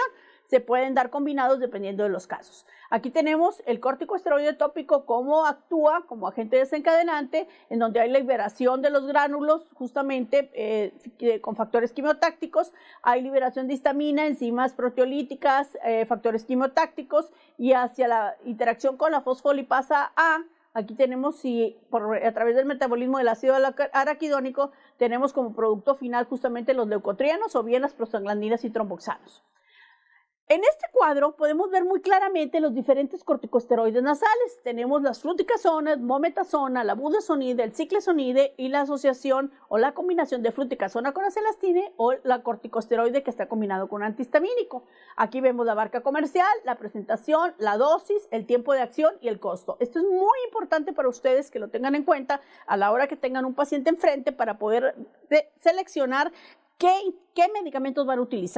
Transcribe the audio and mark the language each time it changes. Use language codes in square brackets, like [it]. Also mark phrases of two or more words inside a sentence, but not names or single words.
[es] Se pueden dar combinados dependiendo de los casos. Aquí tenemos el corticosteroide tópico, cómo actúa como agente desencadenante, en donde hay liberación de los gránulos, justamente con factores quimiotácticos, hay liberación de histamina, enzimas proteolíticas, factores quimiotácticos, y hacia la interacción con la fosfolipasa A. Aquí tenemos, a través del metabolismo del ácido araquidónico, tenemos como producto final justamente los leucotrienos o bien las prostaglandinas y tromboxanos. En este cuadro podemos ver muy claramente los diferentes corticosteroides nasales. Tenemos las fluticasona, mometasona, la budesonide, el ciclesonide y la asociación o la combinación de fluticasona con acelastine o la corticosteroide que está combinado con antihistamínico. Aquí vemos la marca comercial, la presentación, la dosis, el tiempo de acción y el costo. Esto es muy importante para ustedes que lo tengan en cuenta a la hora que tengan un paciente enfrente para poder seleccionar qué medicamentos van a utilizar.